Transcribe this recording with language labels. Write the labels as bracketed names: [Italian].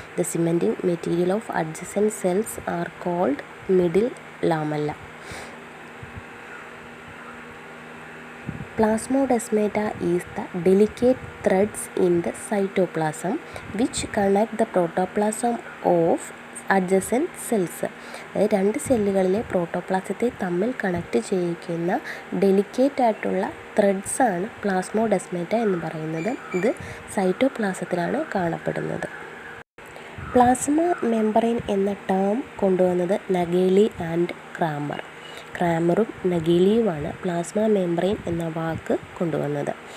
[English] The cementing material of adjacent cells are called middle lamella. Plasmodesmata is the delicate threads in the cytoplasm which connect the protoplasm of adjacent cells. [Malayalam] അതായത് രണ്ട് സെല്ലുകളിലെ പ്രോട്ടോപ്ലാസത്തെ തമ്മിൽ connect ചെയ്യിക്കുന്ന delicate ആയിട്ടുള്ള ത്രെഡ്സാണ് പ്ലാസ്മോഡെസ്മേറ്റ എന്ന് പറയുന്നത്. ഇത് സൈറ്റോപ്ലാസത്തിലാണ് കാണപ്പെടുന്നത്. Plasma membrane എന്ന term കൊണ്ടുവന്നത് നഗേലി ആൻഡ് ക്രാമറും നഗേലിയുമാണ് പ്ലാസ്മ മെംബ്രെയിൻ എന്ന വാക്ക് കൊണ്ടുവന്നത്.